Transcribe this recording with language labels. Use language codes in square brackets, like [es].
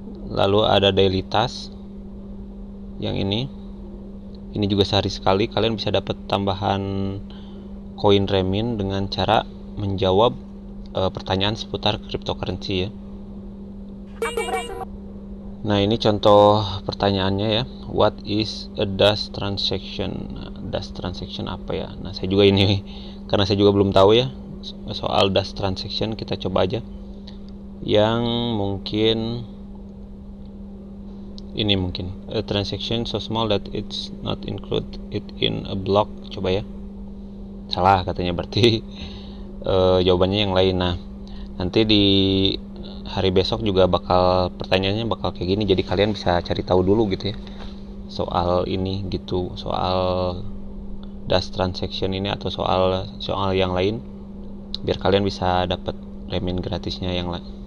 [id] Lalu ada daily task. Yang ini juga sehari sekali kalian bisa dapat tambahan koin Remin dengan cara menjawab pertanyaan seputar cryptocurrency ya. Nah, ini contoh pertanyaannya ya. [en] What is a Dash transaction? [id] Dash transaction apa ya? Nah, saya juga ini karena saya juga belum tahu ya soal Dash transaction, kita coba aja. Yang mungkin ini mungkin [en] a transaction so small that it's not include it in a block. [id] Coba ya. Salah katanya, berarti jawabannya yang lain. Nah, nanti di hari besok juga pertanyaannya bakal kayak gini, jadi kalian bisa cari tahu dulu gitu ya soal ini gitu, soal Dash transaction ini atau soal yang lain, biar kalian bisa dapat Remin gratisnya yang lain.